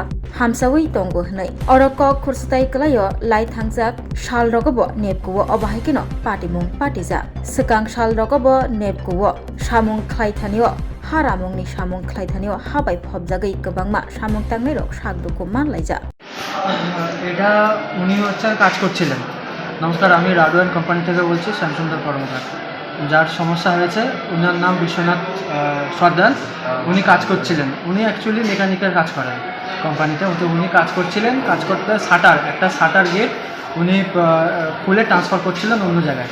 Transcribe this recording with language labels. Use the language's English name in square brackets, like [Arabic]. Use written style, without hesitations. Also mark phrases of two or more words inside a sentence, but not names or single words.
[Kok Borok] Hamsawi tongo hnai oroko kursutai kalayo lai thangjak shal rogobo nepkuwo obahikino patimung patija sekang shal rogobo nepkuwo samung khlaithanio haramungni samung khlaithanio habai phobjagai gobangma samung tangnai rok sakduko manlaija [Bangla] এটা উনি হচ্ছে কাজ করছিলেন। নমস্কার, আমি রাডওয়ান কোম্পানি থেকে বলছি, শ্যামসুন্দর কর্মকার। যার সমস্যা হয়েছে ওনার নাম বিশ্বনাথ সর্দার। উনি কাজ করছিলেন, উনি অ্যাকচুয়ালি মেকানিকের কাজ করেন কোম্পানিতে। তো উনি কাজ করছিলেন, কাজ করতে একটা শাটার গেট উনি খুলে ট্রান্সফার করছিলেন অন্য জায়গায়।